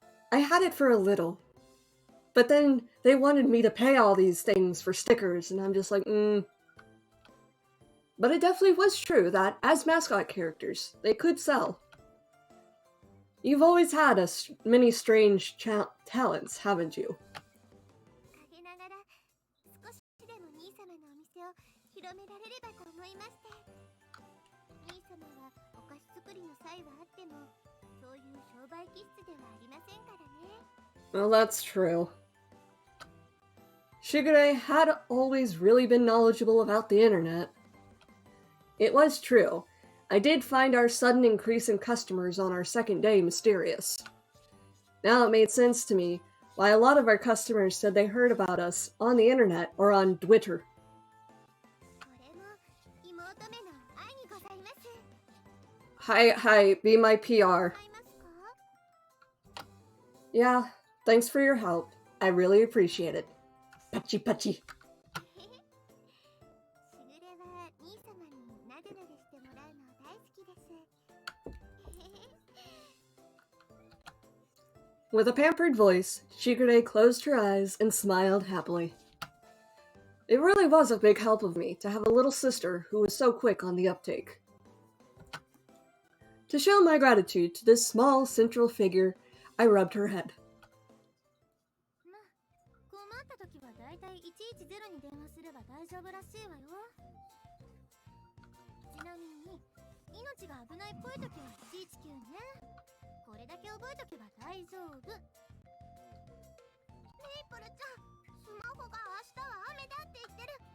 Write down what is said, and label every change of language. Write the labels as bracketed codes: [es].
[en] I had it for a little. But then they wanted me to pay all these things for stickers, and I'm just like, But it definitely was true that, as mascot characters, they could sell. You've always had many strange talents, haven't you? [ja] 陰ながら少しでも兄様のお店を広められればと思いまして。兄様はお菓子作りの際はあっても、そういう商売気質ではありませんからね。 [en] Well, that's true. Shigure had always really been knowledgeable about the internet. It was true. I did find our sudden increase in customers on our second day mysterious. Now it made sense to me why a lot of our customers said they heard about us on the internet or on Twitter. [ja] これも妹めの愛にございます。 [en] Hi, be my PR. [ja] 買いますか？ [en] Yeah, thanks for your help. I really appreciate it. [ja] Pachi pachi. しぐれは兄様になでなでしてもらうの大好きです。 [en] With a pampered voice, Shigure closed her eyes and smiled happily. It really was a big help of me to have a little sister who was so quick on the uptake. To show my gratitude to this small central figure, I rubbed her head. [ja] まあ、困った時はだいたい110に電話すれば大丈夫らしいわよ。ちなみに、命が危ないっぽい時は119ね。これだけ覚えとけば大丈夫。メイプルちゃん、スマホが明日は雨だって言ってる。